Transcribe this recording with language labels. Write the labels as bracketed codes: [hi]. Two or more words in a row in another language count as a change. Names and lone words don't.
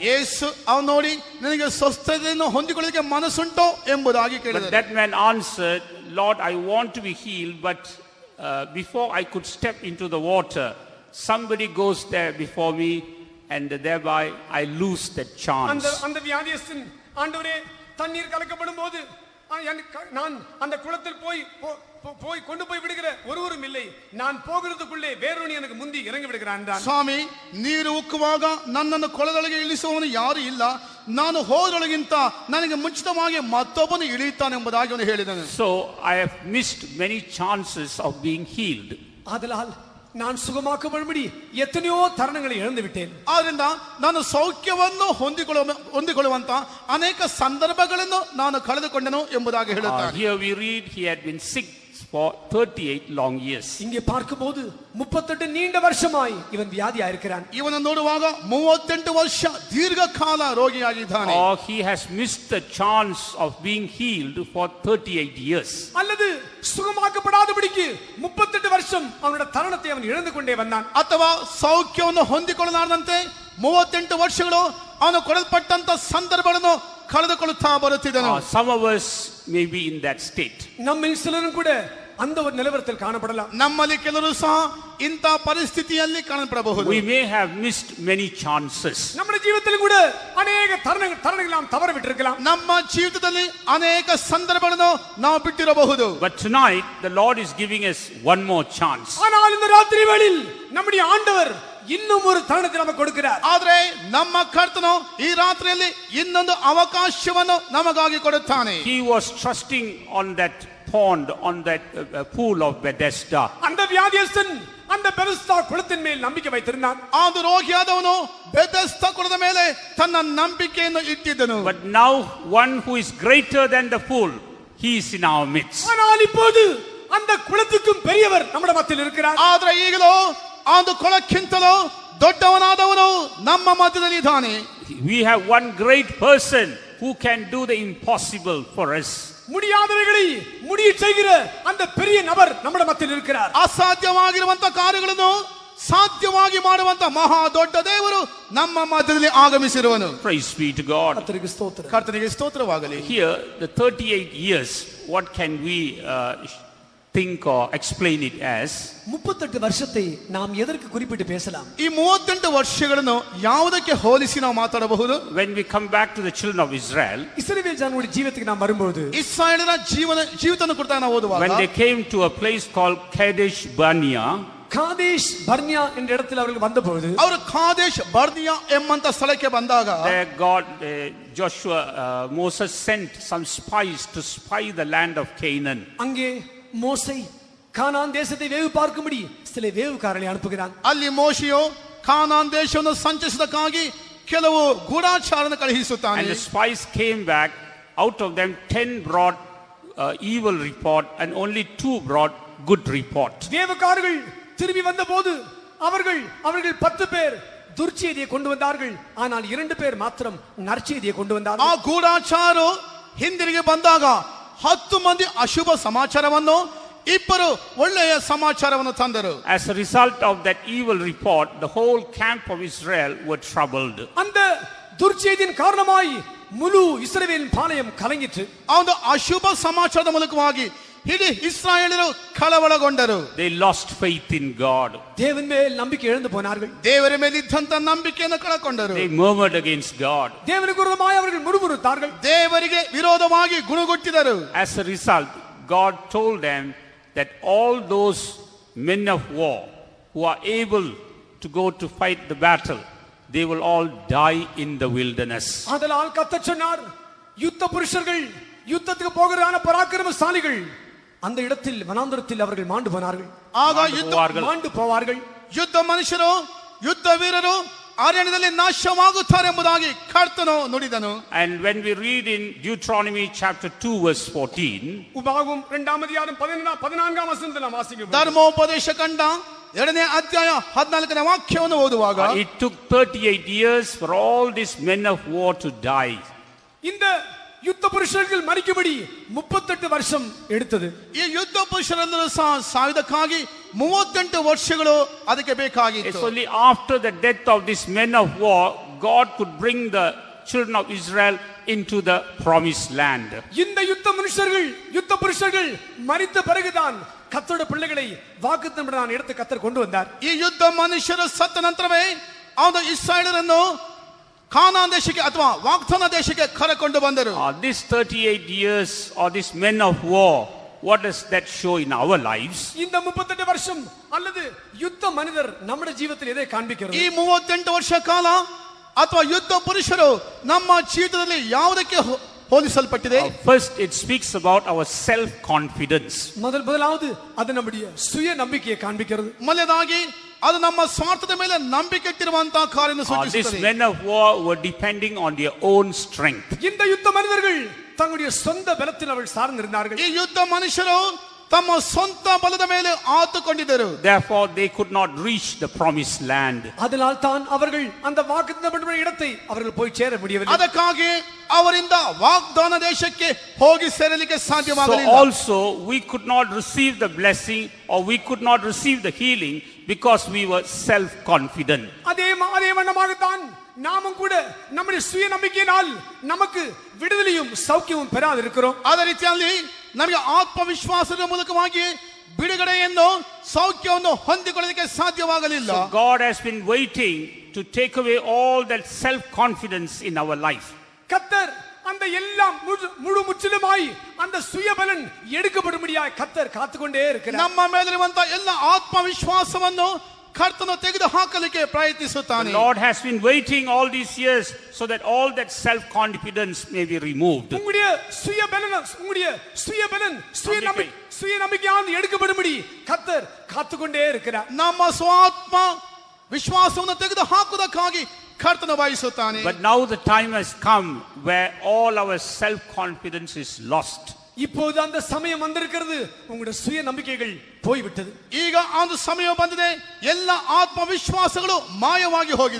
[kn] ಯೇಸು ಅವನು ನೋಡಿ ನಿನಗೆ ಸ್ವಸ್ಥತೆಯನ್ನು ಹೊಂದಿಕೊಳ್ಳಲಿಕ್ಕೆ ಮನಸ್ಸುಂಟೋ ಎಂಬುದಾಗಿ ಕೇಳಿದನು. [en] But that man answered, Lord, I want to be healed, but before I could step into the water, somebody goes there before me, and thereby I lose that chance. [ta] அந்த வியாதியஸ்தன் ஆண்டவரே தண்ணீர் கலக்கப்படும் போது நான் அந்த குளத்தில் போய் கொண்டு போய் விடுகிற ஒருவரும் இல்லை, நான் போகிறதுக்குள்ளே வேறொரு எனக்கு முந்தி இறங்கி விடுகிறான். [kn] ಸ್ವಾಮಿ, ನೀರು ಉಕ್ಕುವಾಗ ನನ್ನನ್ನು ಕೊಳದೊಳಗೆ ಇಳಿಸುವವನು ಯಾರು ಇಲ್ಲ, ನಾನು ಹೋದೊಳಗಿಂತ ನನಗೆ ಮುಂಚಿತವಾಗಿ ಮತ್ತೊಬ್ಬನು ಇಳಿಯುತ್ತಾನೆಂಬುದಾಗಿ ಅವನು ಹೇಳಿದನು. [en] So I have missed many chances of being healed. [ta] ஆதலால் நான் சுகமாக்கப்படும்படி எத்தனையோ தருணங்களை இழந்து விட்டேன். [kn] ಆದ್ರಿಂದ ನಾನು ಸೌಖ್ಯವನ್ನು ಹೊಂದಿಕೊಳ್ಳುವಂತ ಅನೇಕ ಸಂದರ್ಭಗಳನ್ನು ನಾನು ಕಳೆದುಕೊಂಡೆನು ಎಂಬುದಾಗಿ ಹೇಳುತ್ತಾನೆ. [en] Here we read he had been sick for 38 long years. [ta] இங்கே பார்க்கும்போது 38 நீண்ட வருஷமாய் இவன் வியாதியா இருக்கிறான். [kn] ಇವನು ನೋಡುವಾಗ 38 ವರ್ಷ ದೀರ್ಘಕಾಲ ರೋಗಿಯಾಗಿದ್ದಾನೆ. [en] He has missed the chance of being healed for 38 years. [ta] அல்லது சுகமாக்கப்படாதபடிக்கு 38 வருஷம் அவனுடைய தருணத்தை அவன் இழந்து கொண்டே வந்தான். [kn] ಅಥವಾ ಸೌಖ್ಯವನ್ನು ಹೊಂದಿಕೊಳ್ಳಲಾರದಂತೆ 38 ವರ್ಷಗಳು ಅವನು ಕೊಡಲ್ಪಟ್ಟಂತ ಸಂದರ್ಭಗಳನ್ನು ಕಳೆದುಕೊಳ್ಳುತ್ತಾ ಬರುತ್ತಿದ್ದನು. [en] Some of us may be in that state. [ta] நம்ம சிலரும் கூட அந்த ஒரு நிலவரத்தில் காணப்படலாம். [kn] ನಮ್ಮಲ್ಲಿ ಕೆಲವರು ಸಹ ಇಂಥ ಪರಿಸ್ಥಿತಿಯಲ್ಲಿ ಕಾಣಪಡಬಹುದು. [en] We may have missed many chances. [ta] நம்முடைய ஜீவிதத்தில் கூட அநேக தருணங்கள் நாம் தவற விட்டிருக்கலாம். [kn] ನಮ್ಮ ಜೀವಿತದಲ್ಲಿ ಅನೇಕ ಸಂದರ್ಭಗಳನ್ನು ನಾವು ಬಿಟ್ಟಿರಬಹುದು. [en] But tonight the Lord is giving us one more chance. [ta] ஆனால் இந்த ராத்திரி வேளையில் நம்முடைய ஆண்டவர் இன்னும் ஒரு தருணத்தை நமக்கு கொடுக்கிறார். [kn] ಆದರೆ ನಮ್ಮ ಕರ್ತನು ಈ ರಾತ್ರಿಯಲ್ಲಿ ಇನ್ನೊಂದು ಅವಕಾಶವನ್ನು ನಮಗಾಗಿ ಕೊಡುತ್ತಾನೆ. [en] He was trusting on that pond, on that pool of Bethesda. [ta] அந்த வியாதியஸ்தன் அந்த பெதெஸ்தா குளத்தின் மேல் நம்பிக்கை வைத்திருந்தான். [kn] ಆದು ರೋಗಿಯಾದವನು ಬೆಥೆಸ್ದ ಕುಳದ ಮೇಲೆ ತನ್ನ ನಂಬಿಕೆಯನ್ನು ಇಟ್ಟಿದ್ದನು. [en] But now one who is greater than the pool, he is in our midst. [ta] ஆனால் இப்போது அந்த குளத்துக்கும் பெரியவர் நம்முடைய மத்தியில் இருக்கிறார். [kn] ಆದರೆ ಈಗಲೂ ಆದು ಕೊಳಕ್ಕಿಂತಲೂ ದೊಡ್ಡವನಾದವನು ನಮ್ಮ ಮಧ್ಯದಲ್ಲಿ ಇದ್ದಾನೆ. [en] We have one great person who can do the impossible for us. [ta] முடியாதவைகளை முடிய செய்கிற அந்த பெரிய நபர் நம்முடைய மத்தியில் இருக்கிறார். [kn] ಅಸಾಧ್ಯವಾಗಿರುವಂತ ಕಾರ್ಯಗಳನ್ನು ಸಾಧ್ಯವಾಗಿ ಮಾಡುವಂತ ಮಹಾ ದೊಡ್ಡ ದೇವರು ನಮ್ಮ ಮಧ್ಯದಲ್ಲಿ ಆಗಮಿಸಿರುವನು. [en] Praise be to God. [ta] கர்த்தருக்கு ஸ்தோத்திரம். [kn] ಕರ್ತನಿಗೆ ಸ್ತೋತ್ರವಾಗಲಿ. [en] Here the 38 years, what can we think or explain it as? [ta] 38 வருஷத்தை நாம் எதற்கு குறிப்பிட்டு பேசலாம்? [kn] ಈ 38 ವರ್ಷಗಳನ್ನು ಯಾವುದಕ್ಕೆ ಹೋಲಿಸಿ ನಾವು ಮಾತಾಡಬಹುದು? [en] When we come back to the children of Israel, [ta] இஸ்ரவேல் ஜனங்களுடைய ஜீவிதத்துக்கு நாம் வரும்போது [kn] ಇಸ್ರಾಯೇಲರ ಜೀವಿತನ ಕುರಿತು ನಾವು ಓದುವಾಗ [en] when they came to a place called Kadesh Barnea, [ta] காதேஷ் பர்னியா என்ற இடத்தில் அவர்கள் வந்தபோது [kn] ಅವರು ಕಾದೇಶ್ ಬರ್ನಿಯಾ ಎಂಬಂತ ಸ್ಥಳಕ್ಕೆ ಬಂದಾಗ [en] there Moses sent some spies to spy the land of Canaan. [ta] அங்கே மோசே கானான் தேசத்தை வேவு பார்க்கும்படி சில வேவுக்காரர்களை அனுப்புகிறான். [kn] ಅಲ್ಲಿ ಮೋಶೆಯು ಕಾನಾನ್ ದೇಶವನ್ನು ಸಂಚರಿಸದಕ್ಕಾಗಿ ಕೆಲವು ಗೂಢಚಾರರನ್ನು ಕಳುಹಿಸುತ್ತಾನೆ. [en] And the spies came back. Out of them 10 brought evil report and only 2 brought good report. [ta] வேவுக்காரர்கள் திரும்பி வந்தபோது அவர்கள் 10 பேர் துர்ச்செய்தியை கொண்டு வந்தார்கள். ஆனால் 2 பேர் மாத்திரம் நற்செய்தியை கொண்டு வந்தார்கள். [kn] ಆ ಗೂಢಚಾರರು ಹಿಂದಿರುಗಿ ಬಂದಾಗ 10 ಮಂದಿ ಅಶುಭ ಸಮಾಚಾರವನ್ನು 2 ಒಳ್ಳೆಯ ಸಮಾಚಾರವನ್ನು ತಂದರು. [en] As a result of that evil report, the whole camp of Israel were troubled. [ta] அந்த துர்ச்செய்தியின் காரணமாய் முழு இஸ்ரவேலின் பாளையம் கலங்கிற்று. [kn] ಆ ಒಂದು ಅಶುಭ ಸಮಾಚಾರದ ಮೂಲಕವಾಗಿ ಇಡೀ ಇಸ್ರಾಯೇಲರು ಕಳವಳಗೊಂಡರು. [en] They lost faith in God. [ta] தேவன் மேல் நம்பிக்கை இழந்து போனார்கள். [kn] ದೇವರ ಮೇಲಿದ್ದಂತ ನಂಬಿಕೆಯನ್ನು ಕಳಕೊಂಡರು. [en] They murmured against God. [ta] தேவனுக்கு விரோதமாய் அவர்கள் முறுமுறுத்தார்கள். [kn] ದೇವರಿಗೆ ವಿರೋಧವಾಗಿ ಗುಣಗುಟ್ಟಿದರು. [en] As a result, God told them that all those men of war who are able to go to fight the battle, they will all die in the wilderness. [ta] ஆதலால் கர்த்தர் சொன்னார், யுத்த புருஷர்கள், யுத்தத்துக்கு போகிறான பராக்கிரமசாலிகள் அந்த இடத்தில் வனாந்தரத்தில் அவர்கள் மாண்டு போனார்கள். [kn] ಆಗ [ta] மாண்டு போவார்கள். [kn] ಯುದ್ಧ ಮನುಷ್ಯರು, ಯುದ್ಧ ವೀರರು ಅರಣ್ಯದಲ್ಲಿ ನಾಶವಾಗುತ್ತಾರೆ ಎಂಬುದಾಗಿ ಕರ್ತನು ನುಡಿದನು. [en] And when we read in Deuteronomy chapter 2 verse 14, [ta] உபாகமம் 2ஆம் அதிகாரம் 14ஆம் வசனத்தில் நாம் வாசிக்கிறோம். [kn] ಧರ್ಮೋಪದೇಶ ಕಂಡ 2ನೇ ಅಧ್ಯಾಯ 14ನೇ ವಾಕ್ಯವನ್ನು ಓದುವಾಗ [en] it took 38 years for all these men of war to die. [ta] இந்த யுத்த புருஷர்கள் மரிக்கும்படி 38 வருஷம் எடுத்தது. [kn] ಈ ಯುದ್ಧ ಪುರುಷರೆಲ್ಲರೂ ಸಹ ಸಾಯುವುದಕ್ಕಾಗಿ 38 ವರ್ಷಗಳು ಅದಕ್ಕೆ ಬೇಕಾಗಿತ್ತು. [en] It's only after the death of these men of war God could bring the children of Israel into the promised land. [ta] இந்த யுத்த புருஷர்கள் மரித்த பிறகுதான் கர்த்தருடைய பிள்ளைகளை வாக்குத்தத்தமான இடத்துக்கு கர்த்தர் கொண்டு வந்தார். [kn] ಈ ಯುದ್ಧ ಮನುಷ್ಯರು ಸತ್ತ ನಂತರವೇ ಅವನು ಇಸ್ರಾಯೇಲರನ್ನು ಕಾನಾನ್ ದೇಶಕ್ಕೆ ಅಥವಾ ವಾಗ್ದಾನ ದೇಶಕ್ಕೆ ಕರೆಕೊಂಡು ಬಂದರು. [en] This 38 years or these men of war, what does that show in our lives? [ta] இந்த 38 வருஷம் அல்லது யுத்த மனிதர் நம்முடைய ஜீவிதத்தில் எதை காண்பிக்கிறது? [kn] ಈ 38 ವರ್ಷ ಕಾಲ ಅಥವಾ ಯುದ್ಧ ಪುರುಷರು ನಮ್ಮ ಜೀವಿತದಲ್ಲಿ ಯಾವುದಕ್ಕೆ ಹೋಲಿಸಲ್ಪಟ್ಟಿದೆ? [en] First it speaks about our self confidence. [ta] முதலாவது அது நம்முடைய சுய நம்பிக்கையை காண்பிக்கிறது. [kn] ಮೊದಲನೇದಾಗಿ ಅದು ನಮ್ಮ ಸ್ವಾರ್ಥದ ಮೇಲೆ ನಂಬಿಕೆ ಇಟ್ಟಿರುವಂತಹ ಕಾರ್ಯವನ್ನು ಸೂಚಿಸುತ್ತದೆ. [en] These men of war were depending on their own strength. [ta] இந்த யுத்த மனிதர்கள் தங்களுடைய சொந்த பலத்தில் அவர்கள் சார்ந்திருந்தார்கள். [kn] ಈ ಯುದ್ಧ ಮನುಷ್ಯರು ತಮ್ಮ ಸ್ವಂತ ಬಲದ ಮೇಲೆ ಆತುಕೊಂಡಿದ್ದರು. [en] Therefore they could not reach the promised land. [ta] அதனால் தான் அவர்கள் அந்த வாக்குத்தத்தமான இடத்தை அவர்கள் போய் சேர முடியவில்லை. [kn] ಅದಕ್ಕಾಗಿ ಅವರಿಂದ ವಾಗ್ದಾನ ದೇಶಕ್ಕೆ ಹೋಗಿ ಸೇರಲಿಕ್ಕೆ ಸಾಧ್ಯವಾಗಲಿಲ್ಲ. [en] So also we could not receive the blessing or we could not receive the healing because we were self confident. [ta] அதே வண்ணமாகத்தான் நாமும் கூட நம்முடைய சுய நம்பிக்கையினால் நமக்கு விடுதலையும் சௌக்கியமும் பெறாது இருக்கிறோம். [kn] ಅದೇ ರೀತಿಯಲ್ಲಿ ನಮಗೆ ಆತ್ಮವಿಶ್ವಾಸದ ಮೂಲಕವಾಗಿ ಬಿಡುಗಡೆಯನ್ನು ಸೌಖ್ಯವನ್ನು ಹೊಂದಿಕೊಳ್ಳಲಿಕ್ಕೆ ಸಾಧ್ಯವಾಗಲಿಲ್ಲ. [en] So God has been waiting to take away all that self-confidence in our life. [ta] கர்த்தர் அந்த எல்லாம் முழு முற்றிலுமாய் அந்த சுயபலன் எடுக்கப்படும்படியாய் கர்த்தர் காத்துக்கொண்டே இருக்கிறார். [kn] ನಮ್ಮ ಮೇಲಿರುವಂತ ಎಲ್ಲ ಆತ್ಮವಿಶ್ವಾಸವನ್ನು ಕರ್ತನು ತೆಗೆದು ಹಾಕಲಿಕ್ಕೆ ಪ್ರಯತ್ನಿಸುತ್ತಾನೆ. [en] The Lord has been waiting all these years so that all that self-confidence may be removed. [ta] உங்களுடைய சுயபலன் சுயநம்பிக்கையானது எடுக்கப்படும்படி கர்த்தர் காத்துக்கொண்டே இருக்கிறார். [kn] ನಮ್ಮ ಸ್ವಾತ್ಮ ವಿಶ್ವಾಸವನ್ನು ತೆಗೆದು ಹಾಕುವುದಕ್ಕಾಗಿ ಕರ್ತನು ಬಯಸುತ್ತಾನೆ. [en] But now the time has come where all our self-confidence is lost. [ta] இப்போது அந்த சமயம் வந்திருக்கிறது, உங்களுடைய சுய நம்பிக்கைகள் போய்விட்டது. [kn] ಈಗ ಒಂದು ಸಮಯ ಬಂದಿದೆ, ಎಲ್ಲ ಆತ್ಮವಿಶ್ವಾಸಗಳು ಮಾಯವಾಗಿ ಹೋಗಿದೆ.